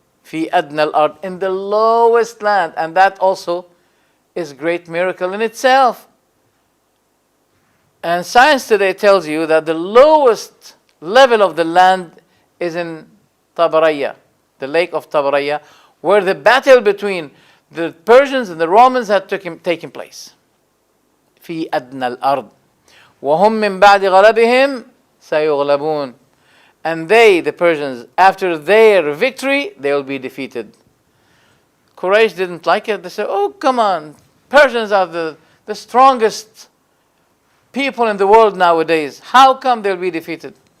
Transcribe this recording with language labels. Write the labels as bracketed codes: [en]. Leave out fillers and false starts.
[ar] فِي أَدْنَى الْأَرْضِ, [en] in the lowest land. And that also is a great miracle in itself. And science today tells you that the lowest level of the land is in Tabaraya, the lake of Tabaraya, where the battle between the Persians and the Romans had taken place. [ar] في أدنى الأرض وهم من بعد غلبهم سيغلبون. [en] And they, the Persians, after their victory, they will be defeated. Quraysh didn't like it. They said, oh, come on. Persians are the strongest people in the world nowadays. How come they'll be defeated?